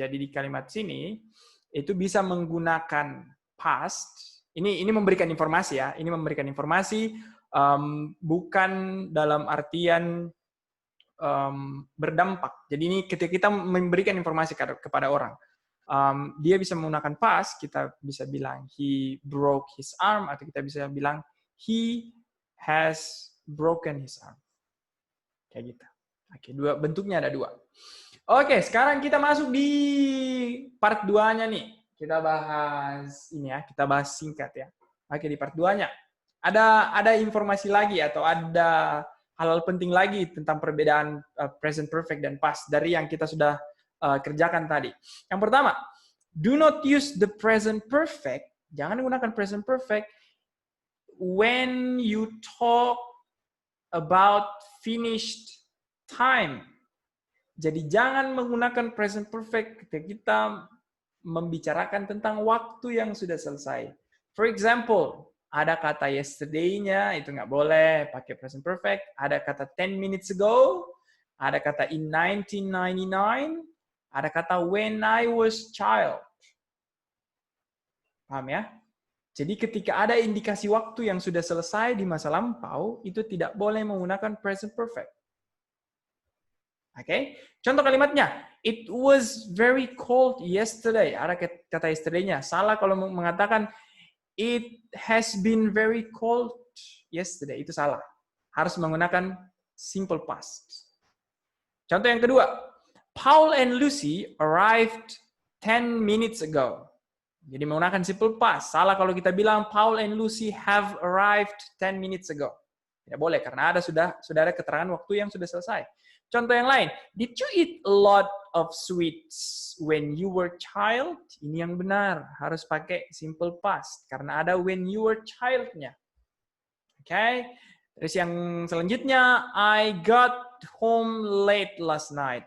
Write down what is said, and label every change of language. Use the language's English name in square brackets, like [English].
[Indonesian] Jadi di kalimat sini itu bisa menggunakan past. Ini memberikan informasi ya. Ini memberikan informasi bukan dalam artian berdampak. Jadi ini ketika kita memberikan informasi kepada orang, dia bisa menggunakan past. Kita bisa bilang [English] he broke his arm, [Indonesian] atau kita bisa bilang [English] he has broken his arm. [Indonesian] Kayak gitu. Oke, bentuknya ada dua. Oke, sekarang kita masuk di part 2-nya nih. Kita bahas ini ya, kita bahas singkat ya. Oke, di part 2-nya. Ada informasi lagi atau ada hal-hal penting lagi tentang perbedaan present perfect dan past dari yang kita sudah kerjakan tadi. Yang pertama, [English] do not use the present perfect. [Indonesian] Jangan menggunakan [English] present perfect when you talk about finished time. [Indonesian] Jadi jangan menggunakan present perfect ketika kita membicarakan tentang waktu yang sudah selesai. [English] For example, [Indonesian] ada kata yesterday-nya, itu nggak boleh pakai present perfect. Ada kata 10 minutes ago, ada kata in 1999, ada kata [English] when I was child. [Indonesian] Paham ya? Jadi ketika ada indikasi waktu yang sudah selesai di masa lampau, itu tidak boleh menggunakan present perfect. Oke? Contoh kalimatnya, [English] it was very cold yesterday. [Indonesian] Ada kata yesterday-nya. Salah kalau mengatakan [English] it has been very cold yesterday. [Indonesian] Itu salah. Harus menggunakan simple past. Contoh yang kedua, [English] Paul and Lucy arrived 10 minutes ago. [Indonesian] Jadi menggunakan simple past. Salah kalau kita bilang [English] Paul and Lucy have arrived 10 minutes ago. [Indonesian] Tidak boleh karena sudah ada keterangan waktu yang sudah selesai. Contoh yang lain, [English] did you eat a lot of sweets when you were child? [Indonesian] Ini yang benar, harus pakai simple past karena ada [English] when you were child- [Indonesian] nya. Oke. Terus yang selanjutnya, [English] I got home late last night.